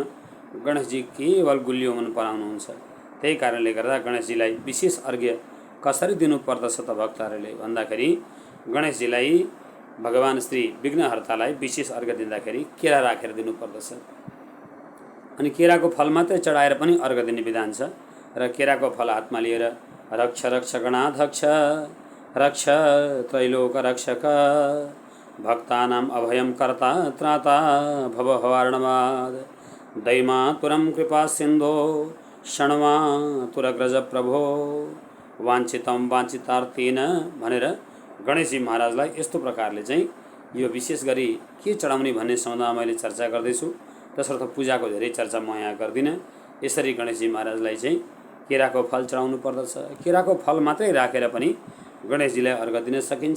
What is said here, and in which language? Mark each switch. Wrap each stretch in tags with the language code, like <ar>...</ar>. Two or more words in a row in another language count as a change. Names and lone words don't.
<ne>गणेशजी केवल गुलियो मन पराउनुहुन्छ। त्यही कारणले गर्दा गणेशजीलाई विशेष अर्घ्य कसरी दिनुपर्दछ त भक्तहरूले भन्दाखेरि गणेशजीलाई भगवान श्री विघ्नहर्तालाई विशेष अर्घ्य दिँदाखेरि केरा राखेर दिनुपर्दछ। अनि केराको फल मात्रै चढाएर पनि अर्घ्य दिने विधान छ। र केराको फल हातमा लिएर</ne> <sa>रक्ष रक्ष गणाध्यक्ष रक्ष त्रैलोक रक्षक भक्तानां अभयं कर्ता त्राता भव हवार्णवाद दैमातुरं कृपा सिन्धो षण्मातुरग्रज प्रभो वाञ्छितं वाञ्छितार्थेन</sa> <ne>भनेर गणेशजी महाराजलाई यस्तो प्रकारले चाहिँ यो विशेष गरी के चढाउने भन्ने सम्बन्धमा मैले चर्चा गर्दैछु। तसर्थ पूजाको धेरै चर्चा म यहाँ गर्दिनँ। यसरी गणेशजी महाराजलाई चाहिँ केराको फल चढाउनु पर्दछ। केराको फल मात्रै राखेर पनि गणेशजीलाई अर्घ्य दिन सकिन्छ।</ne>